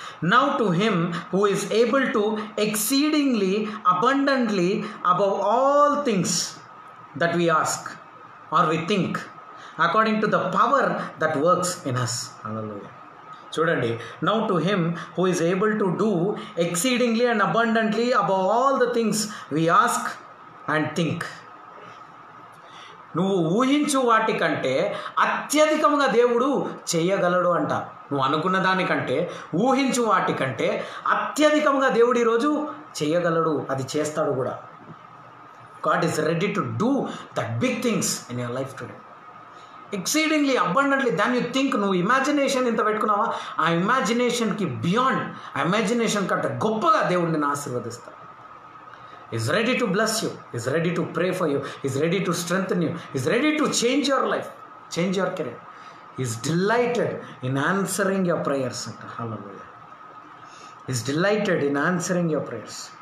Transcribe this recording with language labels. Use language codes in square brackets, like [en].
[en] Now to him who is able to exceedingly abundantly above all things that we ask or we think, according to the power that works in us. Hallelujah. [te] చూడండి, [en] now to him who is able to do exceedingly and abundantly above all the things we ask and think. [te] నువ్వు ఊహించు వాటికంటే అత్యధికంగా దేవుడు చేయగలడు అంట. నువ్వు అనుకున్న దానికంటే, ఊహించు వాటికంటే అత్యధికంగా దేవుడు ఈరోజు చేయగలడు, అది చేస్తాడు కూడా. [en] God is ready to do that big things in your life today. Exceedingly abundantly than you think. [te] నువ్వు ఇమాజినేషన్ ఇంత పెట్టుకున్నావా? ఆ ఇమాజినేషన్కి బియాండ్, ఆ ఇమాజినేషన్ కంటే గొప్పగా దేవుడు నిన్ను ఆశీర్వదిస్తాడు. [en] Is ready to bless you, is ready to pray for you, is ready to strengthen you, is ready to change your life, change your career. He is delighted in answering your prayers. Hallelujah. He is delighted in answering your prayers.